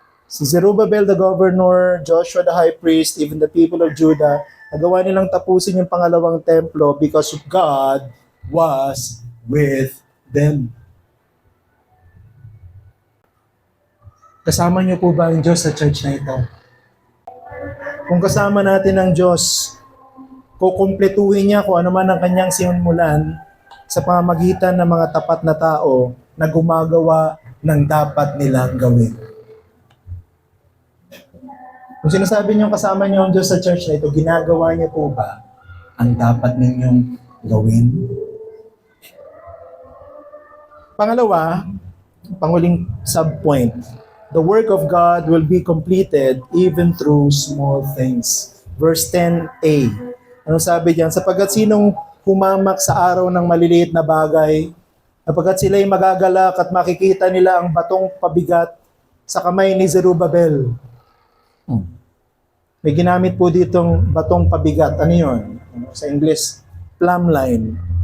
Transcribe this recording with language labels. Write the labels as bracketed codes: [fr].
[en] Si Zerubbabel the governor, Joshua the high priest, even the people of Judah, [tl] nagawa nilang tapusin yung pangalawang templo [en] because God was with them. [tl] Kasama niyo po ba ang Diyos sa church na ito? Kung kasama natin ang Diyos, kukumpletuhin niya kung ano man ang kanyang simulan sa pamamagitan ng mga tapat na tao na gumagawa ng dapat nilang gawin. Kung sinasabi niyo kasama niyo ang Diyos sa church na ito, ginagawa niyo po ba ang dapat ninyong gawin? Pangalawa, panguling subpoint, [en] the work of God will be completed even through small things. [tl] Verse 10a. Ano sabi diyan? Sapagkat sinong humamak sa araw ng maliliit na bagay, sapagkat sila'y magagalak at makikita nila ang batong pabigat sa kamay ni Zerubbabel. May ginamit po ditong batong pabigat. Ano yun? Sa English, plumb line.